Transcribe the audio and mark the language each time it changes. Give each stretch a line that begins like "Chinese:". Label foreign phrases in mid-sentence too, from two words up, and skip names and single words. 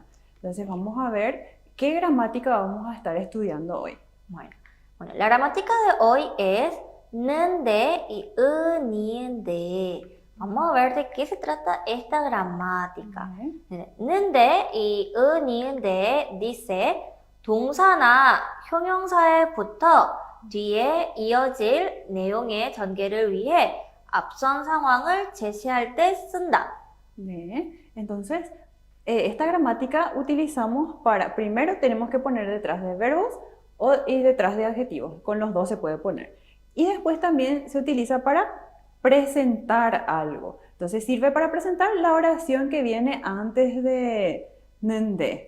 Spanish: Entonces vamos a ver qué gramática vamos a estar estudiando hoy. Bueno, la gramática de hoy es 는데 y 은인데. Vamos a ver de qué se trata esta gramática.
Korean: 는데 y 은인데 dice 동사나 형용사에 붙어 뒤에 이어질 내용의 전개를 위해 앞선 상황을 제시할 때 쓴다.
Spanish: Entonces, esta gramática utilizamos para, primero tenemos que poner detrás de verbos y detrás de adjetivos, con los dos se puede poner. Y después también se utiliza para presentar algo. Entonces sirve para presentar la oración que viene antes de 는데.